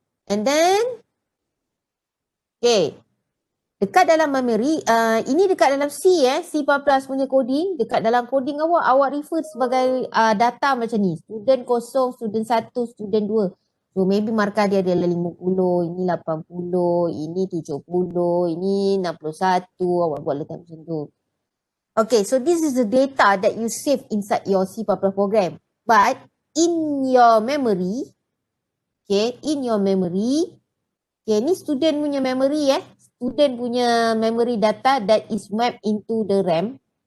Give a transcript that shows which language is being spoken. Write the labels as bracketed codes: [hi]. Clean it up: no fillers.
[en] And then, okay, [ms] dekat dalam memory, ini dekat dalam C, C++ punya coding. Dekat dalam coding awak refer sebagai data macam ni. Student kosong, student 1, student 2. [en] So maybe [ms] markah dia adalah 50, ini 80, ini 70, ini 61. Awak buat letak macam tu. [en] Okay, so this is the data that you save inside your C++ program. But in your memory, okay, in your memory, okay, [ms] ni student punya memory [en] student punya memory data that is mapped into the RAM.